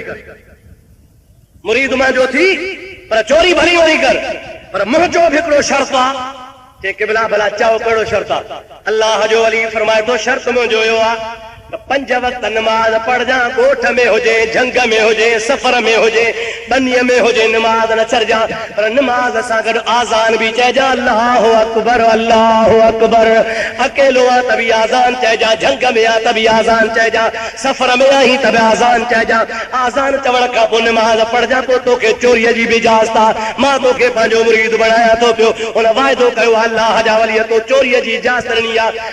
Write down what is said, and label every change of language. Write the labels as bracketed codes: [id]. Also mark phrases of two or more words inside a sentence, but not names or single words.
[sd] मुरीद मां जो थी पर चोरी भली वरी कर, पर मुंहिंजो बि हिकिड़ो शर्त आहे जे क़िबला भला चओ कहिड़ो शर्त आहे। अल्लाह जो वली फरमाए थो शर्त मुंहिंजो इहो आहे त 5 वक्त नमाज पढ़जा, ॻोठ में हुजे, झंग में हुजे, सफ़र में हुजे, बनीअ में हुजे, नमाज न छॾिजा, पर नमाज सां गॾु आज़ान बि चइजा [ar] الله أكبر الله أكبر. [sd] अकेलो आहे त बि आज़ान चइजा, झंग में आहे त बि आज़ान चइजा, सफ़र में आहीं त बि आज़ान चइजा। आज़ान चवण खां पोइ नमाज पढ़जा, पोइ तोखे चोरीअ जी बि इजाज़त आहे। मां तोखे पंहिंजो मुरीद बणाया थो पियो, हुन वाइदो कयो अल्लाह जा वली तो चोरीअ जी इजाज़त ॾिनी आहे।